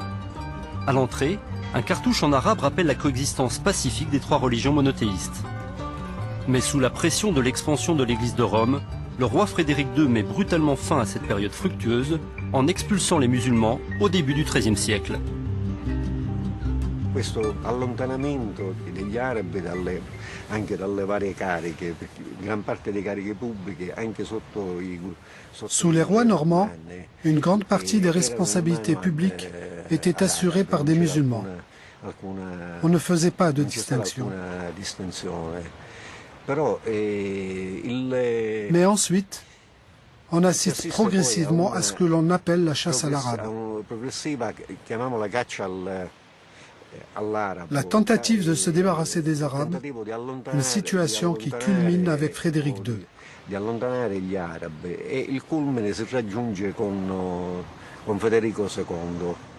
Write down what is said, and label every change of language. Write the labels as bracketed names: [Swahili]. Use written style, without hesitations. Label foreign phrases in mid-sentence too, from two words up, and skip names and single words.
[French] À l'entrée, un cartouche en arabe rappelle la coexistence pacifique des 3 religions monothéistes. Mais sous la pression de l'expansion de l'Église de Rome, le roi Frédéric II met brutalement fin à cette période fructueuse en expulsant les musulmans au début du XIIIe siècle. [Italian] Questo allontanamento degli arabi anche dalle varie cariche, gran parte delle cariche pubbliche, anche sotto i... [French] Sous les rois normands, une grande partie des responsabilités publiques était assurée par des musulmans. On ne faisait pas de distinction. Mais ensuite, on assiste progressivement à ce que l'on appelle la chasse à l'arabe. La tentative de se débarrasser des Arabes, une situation qui culmine avec Frédéric II. [Italian] Di allontanare gli arabi e il culmine si raggiunge con Federico II.